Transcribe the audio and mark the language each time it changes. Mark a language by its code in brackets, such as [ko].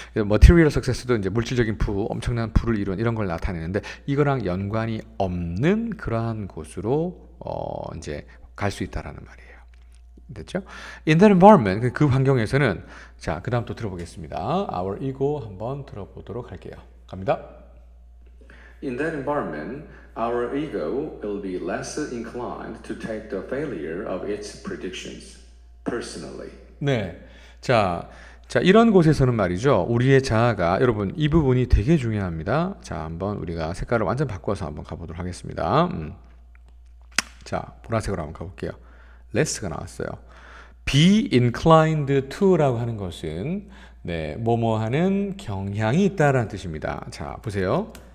[ko] 머티리얼 석세스도 이제 물질적인 부, 엄청난 부를 이룬 이런 걸 나타내는데 이거랑 연관이 없는 그러한 곳으로 이제 갈 수 있다라는 말이에요. 됐죠? [en] In that environment, [ko] 그 환경에서는 자, 그 다음 또 들어보겠습니다. [en] Our ego [ko] 한번 들어보도록 할게요. 갑니다. [en] In that environment, our ego will be less inclined to take the failure of its predictions personally. [ko] 네. 자, 이런 곳에서는 말이죠. 우리의 자아가 여러분 이 부분이 되게 중요합니다. 자, 한번 우리가 색깔을 완전 바꿔서 한번 가보도록 하겠습니다. 자, 보라색으로 한번 가볼게요. less가 나왔어요. [en] be inclined to [ko] 라고 하는 것은 네, 뭐뭐 하는 경향이 있다라는 뜻입니다. 자, 보세요.